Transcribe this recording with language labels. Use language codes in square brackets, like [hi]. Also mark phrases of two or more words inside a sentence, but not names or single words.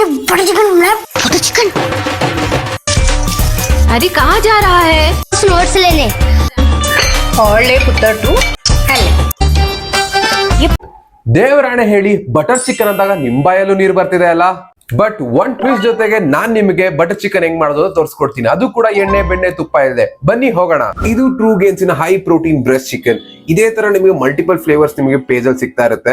[en] butter chicken butter chicken. [hi] अरे कहाँ जा रहा है? नोट्स लेने। और ले पुत्र तू [kn] ದೇವರಾಣೆ ಹೇಳಿ [en] butter chicken [kn] ಅಂದಾಗ ನಿಮ್ ಬಾಯಲ್ಲೂ ನೀರು ಬರ್ತಿದೆ ಅಲ್ಲ. [en] but one twist [kn] ಜೊತೆಗೆ ನಾನ್ ನಿಮಗೆ [en] butter chicken [kn] ಹೆಂಗ್ ಮಾಡೋದು ತೋರಿಸ್ಕೊಡ್ತೀನಿ. ಅದು ಕೂಡ ಎಣ್ಣೆ ಬೆಣ್ಣೆ ತುಪ್ಪ ಇದೆ. ಬನ್ನಿ ಹೋಗೋಣ. ಇದು ಟ್ರೂಗೇನ್ಸ್ನ [en] high protein breast chicken. [kn] ಇದೇ ತರ ನಿಮಗೆ [en] multiple flavours [kn] ನಿಮಗೆ ಪೇಜ್ ಅಲ್ಲಿ ಸಿಗ್ತಾ ಇರುತ್ತೆ.